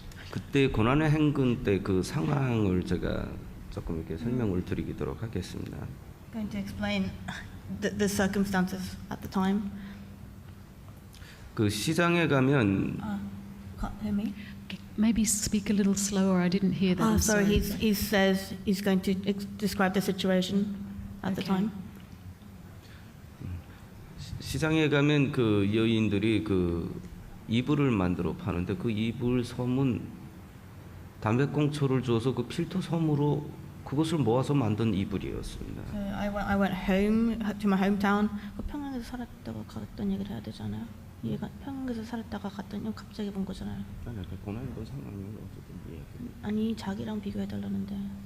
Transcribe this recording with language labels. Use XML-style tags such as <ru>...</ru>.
<ko>그때 고난의 행군 때 그 상황을 제가 조금 이렇게 설명을 드리도록 하겠습니다.</ko> <en>Going to explain the circumstances at the time.</en> <ko>그 시장에 가면</ko> <en>Can't hear me. Maybe speak a little slower. I didn't hear that. I'm Sorry. He says he's going to describe the situation at the time.</en> <ko>시장에 가면 그 여인들이 그 이불을 만들어 파는데 그 이불 섬은 담배꽁초를 줘서 그 필터 섬으로 그것을 모아서 만든 이불이었습니다.</ko> <en>So I went home to my hometown.</en> <ko>평양에서 살았다가 갔던 얘기를 해야 되잖아요. 얘가 평양에서 살았다가 갔더니 갑자기 본 거잖아요. 아니, 고난도 상황이 어쨌든 이해해. 아니 자기랑 비교해 달라는데.</ko>